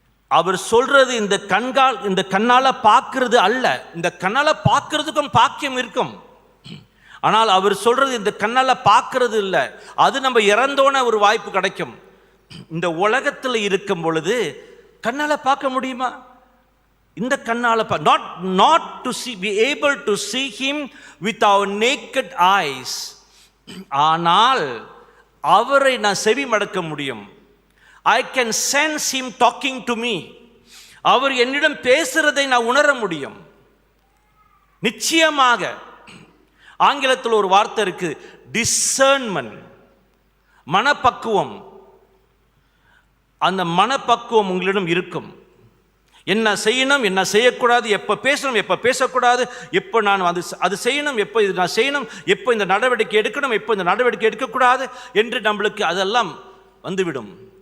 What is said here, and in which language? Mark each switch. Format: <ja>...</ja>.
<ta>அவர் சொல்றது இந்த கண்ணால பார்க்கிறது அல்ல. இந்த கண்ணால பார்க்கிறதுக்கும் பாக்கியம் இருக்கும். ஆனால் அவர் சொல்றது இந்த கண்ணால பார்க்கறது இல்லை, அது நம்ம இறந்தோன ஒரு வாய்ப்பு கிடைக்கும். இந்த உலகத்தில் இருக்கும் பொழுது கண்ணால பார்க்க முடியுமா? இந்த கண்ணால</ta> <en>not to see, be able to see him with our naked eyes.</en> <ta>ஆனால் அவரை நான் செவி மடக்க முடியும்.</ta> <en>I can sense him talking to me.</en> <ta>அவர் என்னிடம் பேசுறதை நான் உணர முடியும். நிச்சயமாக ஆங்கிலத்தில் ஒரு வார்த்தை இருக்கு, discernment, மனப்பக்குவம். அந்த மனப்பக்குவம் உங்களிடம் இருக்கும். என்ன செய்யணும், என்ன செய்யக்கூடாது, எப்போ பேசணும், எப்போ பேசக்கூடாது, எப்போ நான் அது செய்யணும், எப்போ இது நான் செய்யணும், எப்போ இந்த நடவடிக்கை எடுக்கணும், எப்போ இந்த நடவடிக்கை எடுக்கக்கூடாது என்று நம்மளுக்கு அதெல்லாம் வந்துவிடும்.</ta>